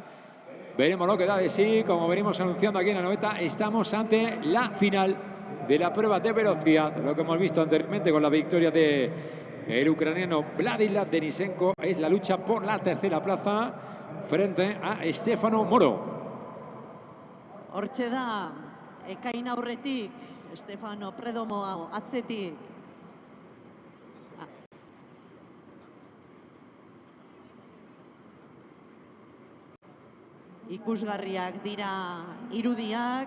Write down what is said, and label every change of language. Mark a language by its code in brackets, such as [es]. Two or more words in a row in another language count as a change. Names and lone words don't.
[es] Veremos lo que da de sí. Como venimos anunciando aquí en Anoeta, estamos ante la final de la prueba de velocidad. Lo que hemos visto anteriormente con la victoria de el ucraniano Vladislav Denisenko. Es la lucha por la tercera plaza frente a Stefano Moro. [eu] Hortxe da, Ekain aurretik, Stefano Predomo atzetik. Ikusgarriak dira irudiak.